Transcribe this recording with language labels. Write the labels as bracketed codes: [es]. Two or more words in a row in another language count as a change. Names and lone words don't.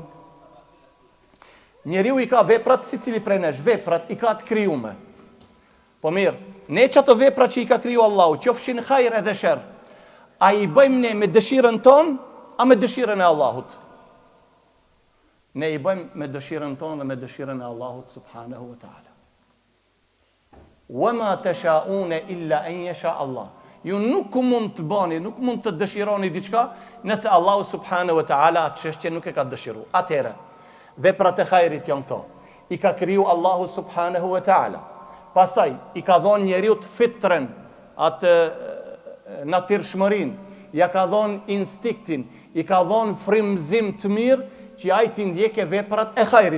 [sq] Njeriu i ka veprat si cili prej nesh, veprat i ka të krijume. Po mirë, ne që ato veprat që i ka kriju Allahu, qofshin hajr edhe sherr, a i bëjmë ne me dëshiren ton, a me dëshiren e Allahut? Ne i bëjmë me dëshiren ton dhe me dëshiren e Allahut [ar] سبحانه وتعالى. وما تشاؤون إلا أن يشاء الله. [sq] Ju nuk mund të bani, nuk mund të dëshironi diçka nëse Allahu [ar] سبحانه وتعالى [sq] atë çështje nuk e ka dëshiru. Atëherë, veprat e hajrit janë këto. I ka kriju Allahu [ar] سبحانه وتعالى. [sq] Pastaj i ka dhënë njeriu të fitrën, atë natyrshmërinë, ja ka dhënë instiktin, i ka dhënë frymëzim të mirë që ai të ndjekë veprat e hajrit.